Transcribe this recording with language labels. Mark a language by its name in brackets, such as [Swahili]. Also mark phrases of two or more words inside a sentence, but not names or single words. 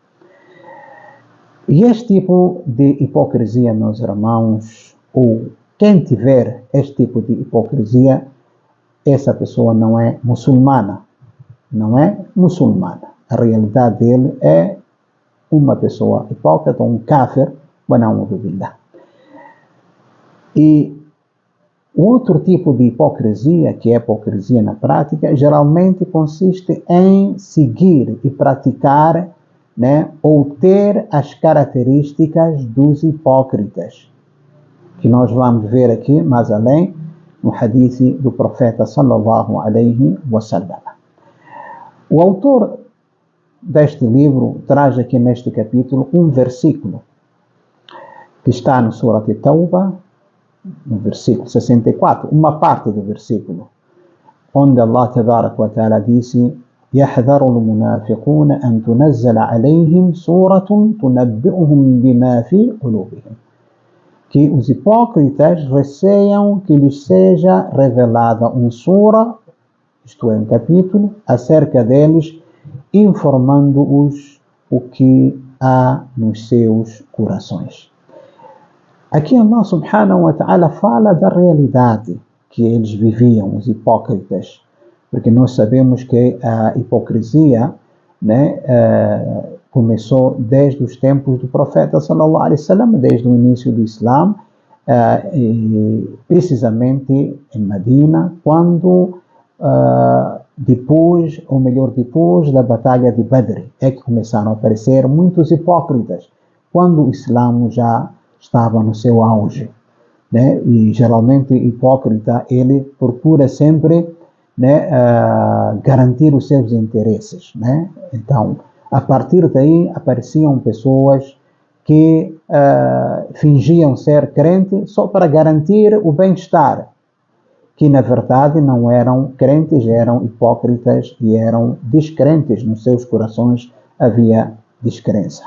[Portuguese] E este tipo de hipocrisia, meus irmãos, ou quem tiver este tipo de hipocrisia, essa pessoa não é muçulmana. Não é muçulmana. A realidade dele é uma pessoa hipócrita, um kafir, [Arabic] ونعوذ بالله. [Portuguese] E o outro tipo de hipocrisia, que é a hipocrisia na prática, geralmente consiste em seguir e praticar, ou ter as características dos hipócritas, que nós vamos ver aqui mais além no hadith do profeta [Arabic] صلى الله عليه وسلم. [Portuguese] O autor deste livro traz aqui neste capítulo um versículo que está no Surat At-Tawbah, no versículo 64, uma parte do versículo, onde Allah [Arabic] تبارك وتعالى [Portuguese] disse: [Arabic] يحذر المنافقون أن تنزل عليهم سورة تنبئهم بما في قلوبهم. [Portuguese] Que os hipócritas receiam que lhes seja revelada sura, isto é, um capítulo, acerca deles, informando-os o que há nos seus corações. Aqui Allah [Arabic] سبحانه وتعالى [Portuguese] fala da realidade que eles viviam, os hipócritas, porque nós sabemos que a hipocrisia, começou desde os tempos do profeta [Arabic] صلى الله عليه وسلم, [Portuguese] desde o início do Islã, precisamente em Medina, quando depois da batalha de Badr, é que começaram a aparecer muitos hipócritas, quando o Islã já estava no seu auge, e geralmente o hipócrita, ele procura sempre garantir os seus interesses, Então, a partir daí apareciam pessoas que fingiam ser crentes só para garantir o bem-estar, que na verdade não eram crentes, eram hipócritas e eram descrentes, nos seus corações havia descrença.